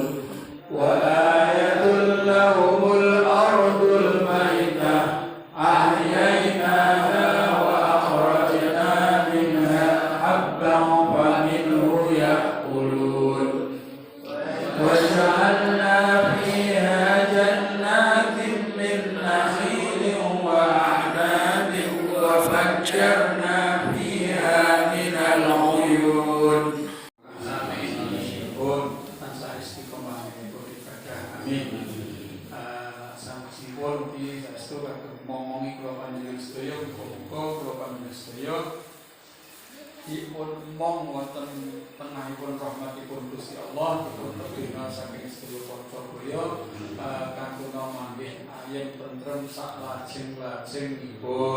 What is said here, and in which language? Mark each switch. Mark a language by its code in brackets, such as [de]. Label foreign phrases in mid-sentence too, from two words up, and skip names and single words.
[ar] وآية لهم الأرض الميتة أحييناها وأخرجنا منها حبا فمنه يأكلون. وجعلنا فيها جنات من نخيل وأعناب وفجرنا فيها من العيون. [jv] Sampun di saestu kagem momongi kula panjenengan sedaya muga-muga kula panjenengan sedaya dipun mong wonten tengahipun rahmatipun Gusti Allah dipun bina saking sedaya para kaguna manggih ayem tentrem sak lajeng-lajengipun.